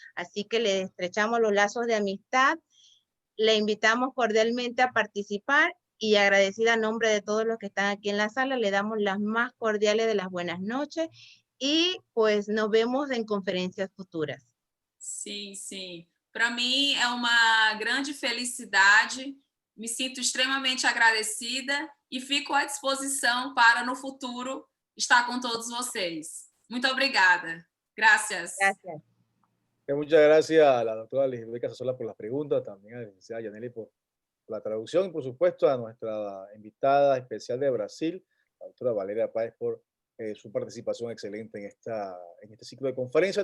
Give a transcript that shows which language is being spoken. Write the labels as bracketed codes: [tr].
[es] Así que le estrechamos los lazos de amistad, le invitamos cordialmente a participar y agradecida a nombre de todos los que están aquí en la sala, le damos las más cordiales de las buenas noches y pues nos vemos en conferencias futuras. [pt] Sim, sim. Para mim é uma grande felicidade, me sinto extremamente agradecida e fico à disposição para no futuro estar com todos vocês. Muito obrigada. [es] Gracias. Gracias. Muchas gracias a la doctora Lisbeth Casasola por las preguntas, también a la licenciada Yaneli por la traducción y por supuesto a nuestra invitada especial de Brasil, la doctora Valeria Páez, por su participación excelente en este ciclo de conferencia.